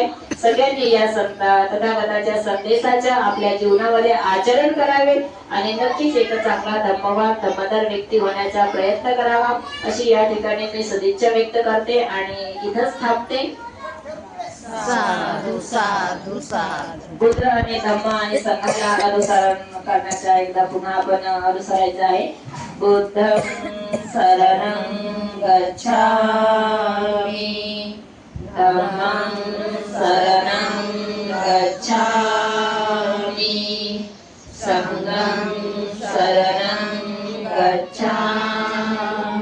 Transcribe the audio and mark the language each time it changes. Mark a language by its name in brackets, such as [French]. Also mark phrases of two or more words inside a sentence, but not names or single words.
[Marathi] सगळ्यांनी या तथागताच्या संदेशाच्या आपल्या जीवनामध्ये आचरण करावे आणि नक्कीच एक चांगला धम्मवान, धम्मदार व्यक्ती होण्याचा प्रयत्न करावा, अशी या ठिकाणी मी सदिच्छा व्यक्त करते आणि इथंच थांबते. [Pali] साधू साधू साधू. [Marathi] बुद्ध आणि धम्म आणि संघाला अनुसरण करण्याचा एकदा पुन्हा आपण अनुसरायचं आहे. [Pali] बुद्धं शरणं गच्छामि, धम्मं शरणं गच्छामि, संघं शरणं गच्छामि.